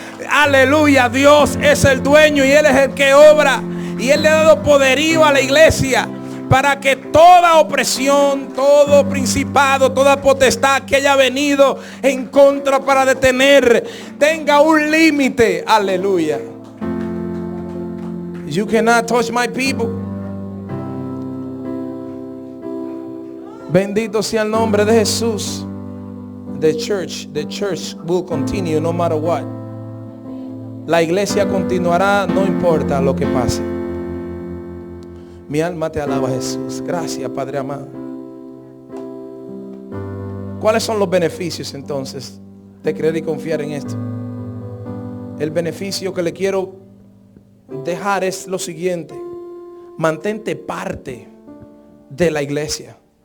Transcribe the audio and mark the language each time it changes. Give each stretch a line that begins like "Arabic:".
Spanish: Aleluya, Dios es el dueño y Él es el que obra. Y Él le ha dado poderío a la iglesia para que toda opresión, todo principado, toda potestad que haya venido en contra para detener, tenga un límite. Aleluya.
English: You cannot touch my people.
Spanish: Bendito sea el nombre de Jesús.
English: The church will continue no matter what.
Spanish: La iglesia continuará no importa lo que pase. Mi alma te alaba, Jesús. Gracias, Padre amado. ¿Cuáles son los beneficios entonces de creer y confiar en esto? El beneficio que le quiero dejar es lo siguiente: mantente parte de la iglesia.